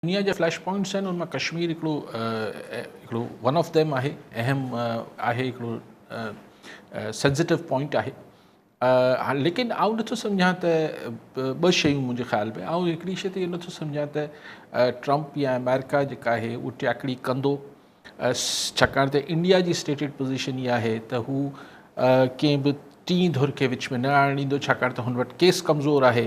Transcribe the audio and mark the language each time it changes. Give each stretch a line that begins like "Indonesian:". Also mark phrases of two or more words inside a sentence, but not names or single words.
Sindhi: दुनिया जा
English: flash points
Sindhi: आहिनि उनमां कश्मीर हिकिड़ो
English: one of them
Sindhi: आहे, अहम आहे, हिकिड़ो
English: sensitive point
Sindhi: आहे। लेकिन आउं नथो सम्झां त ॿ शयूं मुंहिंजे ख़्याल में। आउं हिकिड़ी शइ त इहो नथो सम्झां त ट्रंप या अमेरिका जेका आहे उहा टियाकड़ी कंदो, छाकाणि त इंडिया जी
English: stated position
Sindhi: इहा आहे त हू कंहिं बि टीं धुर खे विच में न आणणु ॾींदो, छाकाणि त हुन वटि केस कमज़ोर आहे।